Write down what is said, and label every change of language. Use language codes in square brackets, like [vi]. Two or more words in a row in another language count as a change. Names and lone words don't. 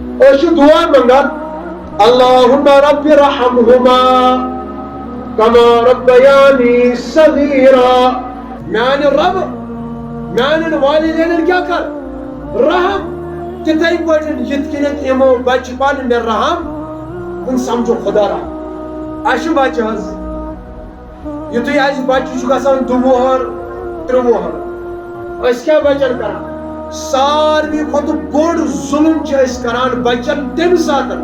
[ks] أشو دعاء منگان [ar] اللهم رب رحمهما كما ربياني صغيرا [ks] میانہ رب میانن والدین کیا کر رحم تتھے پٲٹھۍ یِتھ کٔنٮ۪تھ یِمو بچہِ پالہِ مےٚ رحم وۄنۍ سمجھو خدا رحم اَسہِ چھُ بچہِ حظ یُتھُے اَسہِ بچہِ چھُ گژھان 2 وُہر 3 وُہر أسۍ کیٛاہ بچن کران ساروی کھۄتہٕ بوٚڑ ظُلم چھِ أسۍ کران بچن تمہِ ساتہٕ